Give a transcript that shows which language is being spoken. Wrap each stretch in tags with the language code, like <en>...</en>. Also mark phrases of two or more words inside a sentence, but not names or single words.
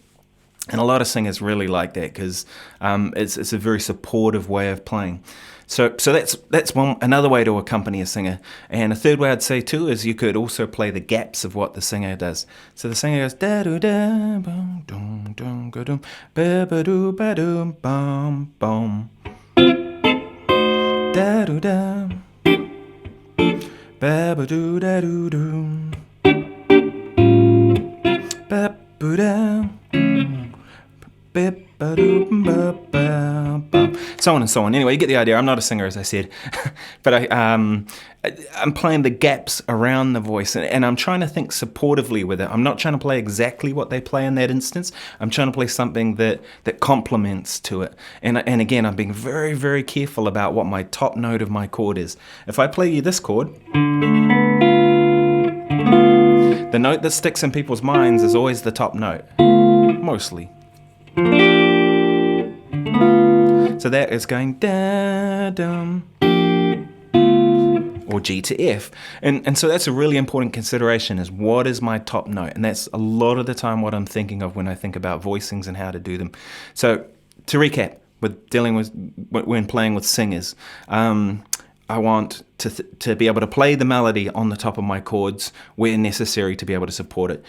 <en>And a lot of singers really like that, because it's a very supportive way of playing. So that's another way to accompany a singer. And a third way I'd say too is you could also play the gaps of what the singer does. So the singer goes da do da bum dum dum ga dum ba ba do ba dum bum bum da do da ba ba do da do do ba ba da. So so on and so on. Anyway, you get the idea. I'm not a singer, as I said, but I'm playing the gaps around the voice, and I'm trying to think supportively with it. I'm not trying to play exactly what they play in that instance. I'm trying to play something that complements to it. And again, I'm being very, very careful about what my top note of my chord is. If I play you this chord, the note that sticks in people's minds is always the top note, mostly. So that is going da-dum, or G to F. And so that's a really important consideration, is what is my top note? And that's a lot of the time what I'm thinking of when I think about voicings and how to do them. So to recap, with dealing with when playing with singers, I want to be able to play the melody on the top of my chords where necessary to be able to support it.</en>